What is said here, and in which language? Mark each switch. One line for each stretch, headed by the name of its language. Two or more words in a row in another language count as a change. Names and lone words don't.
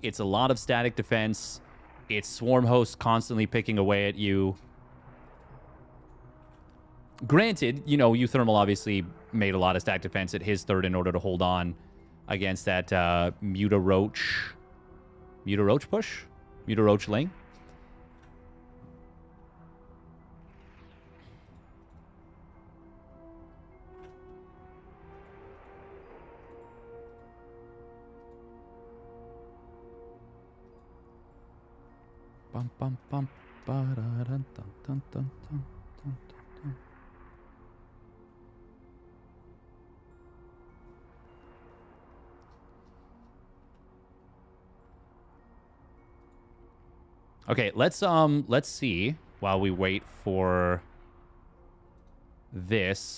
English: It's a lot of static defense. It's swarm hosts constantly picking away at you. Granted, you know, uThermal obviously made a lot of static defense at his third in order to hold on against that Mutaroach push? Mutaroach Ling? Bum bum bum ba da dun dun dun dun dun dun dun. Okay, let's see while we wait for this.